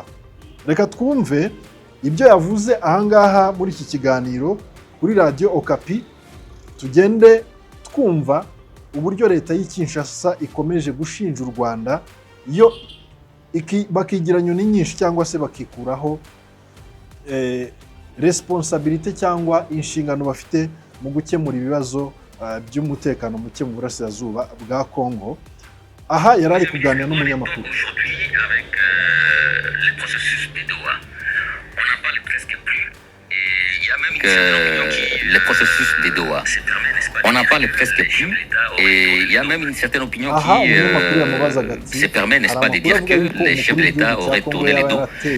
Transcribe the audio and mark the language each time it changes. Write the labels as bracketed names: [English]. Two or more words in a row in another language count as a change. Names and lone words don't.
[Kinyarwanda] Reka twumve ibyo yavuze ahangaha muri iki kiganiro kuri Radio Okapi, tugende twumva uburyo leta y'Kinshasa ikomeje gushinja u Rwanda yo bakigira nyoni nyinshi cyangwa se bakikuraho responsabilité cyangwa inshingano bafite mu gukemura ibibazo by'umutekano muke mu burasirazuba bwa Kongo. Aha yari ari kuganira n'umunyamakuru. [French] Les processus des Doha, on n'en parle presque plus, et il y a même une certaine opinion qui se permet, n'est-ce pas, de dire que les chefs de l'État auraient tourné les dos